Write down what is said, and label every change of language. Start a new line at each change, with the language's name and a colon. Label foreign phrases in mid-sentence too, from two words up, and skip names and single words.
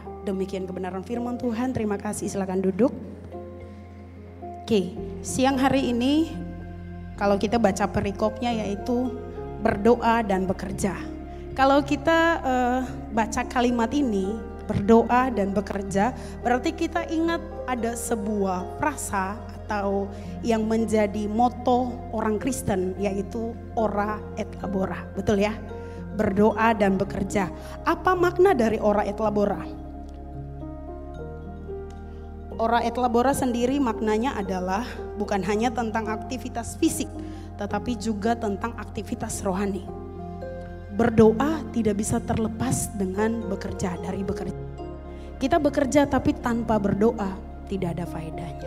Indonesian: Demikian kebenaran firman Tuhan. Terima kasih, silakan duduk. Oke, siang hari ini kalau kita baca perikopnya yaitu berdoa dan bekerja. Kalau kita baca kalimat ini, berdoa dan bekerja, berarti kita ingat ada sebuah frasa atau yang menjadi moto orang Kristen, yaitu
Latin: ora et labora.
Indonesian: Betul ya? Berdoa dan bekerja. Apa makna dari
Latin: ora et labora? Ora et labora
Indonesian: sendiri maknanya adalah bukan hanya tentang aktivitas fisik, tetapi juga tentang aktivitas rohani. Berdoa tidak bisa terlepas dengan bekerja, dari bekerja. Kita bekerja tapi tanpa berdoa tidak ada faedahnya.